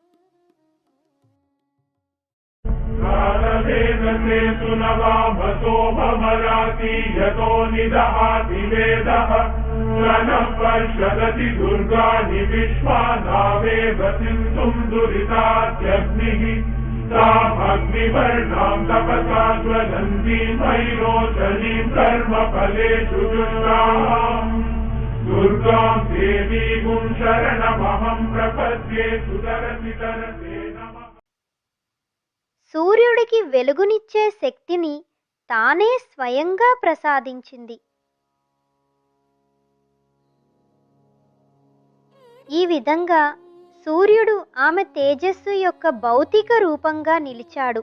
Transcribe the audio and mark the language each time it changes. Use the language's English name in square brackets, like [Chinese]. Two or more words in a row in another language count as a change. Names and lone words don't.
[Sanskrit] వర్షదతి దుర్గాని విశ్వానావేవ సింధుం దురితాత్యగ్నిః तामग्निवर्णां तपसा ज्वलन्तीं वैरोचनीं कर्मफलेषु जुष्टाम् दुर्गां देवीं शरणमहं प्रपद्ये सुतरति तरते नमः। [Telugu] సూర్యుడికి వెలుగునిచ్చే శక్తిని తానే స్వయంగా ప్రసాదించింది. ఈ విధంగా సూర్యుడు ఆమె తేజస్సు యొక్క భౌతిక రూపంగా నిలిచాడు.